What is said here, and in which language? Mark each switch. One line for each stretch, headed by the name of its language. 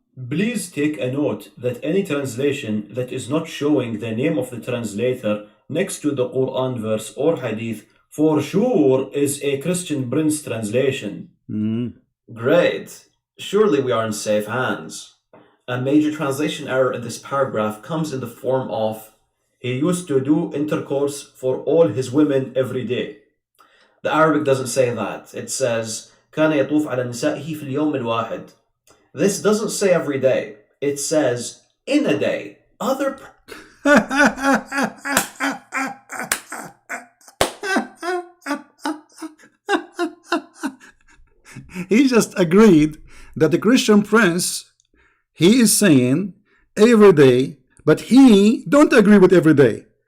English: Please take a note that any translation that is not showing the name of the translator next to the Quran verse or hadith for sure is a Christian Prince translation. Great. Surely we are in safe hands. A major translation error in this paragraph comes in the form of he used to do intercourse for all his women every day. The Arabic doesn't say that. It says
Arabic: كان يطوف على نسائه في اليوم الواحد.
English: This doesn't say every day. It says in a day. Other He just agreed that the Christian Prince, he is saying every day, but he don't agree with every day.